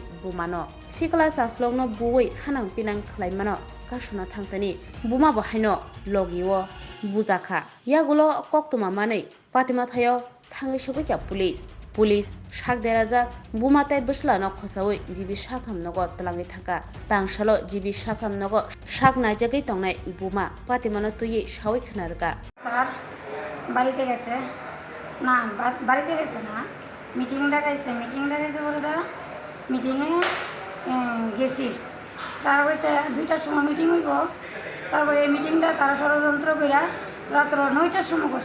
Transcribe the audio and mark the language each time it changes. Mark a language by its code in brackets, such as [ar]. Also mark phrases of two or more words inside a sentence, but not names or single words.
[trp] bumano sikla chaslokno buoi hanang pinang khlaimano kasuna thangtani buma bahaino logiwo bujaka yagulo koktuma manei patima thayo thangai sobekya pulis shak deraja bumatai buslano khosawi jibi shakham nogo tlangi thaka tangsalo jibi shakham nogo shak naijagei tongnai buma patimano tuyi shawi khnarga [bn] স্যার বাড়িতে গেছে না বাড়িতে গেছে না মিটিং ডাকাইছে বলে তারা মিটিংয়ে গেছি তারা কইছে 2টার সময় মিটিং হইব তারপরে এই মিটিংটা তারা ষড়যন্ত্র কইরা রাত্র 9টার সময় করছে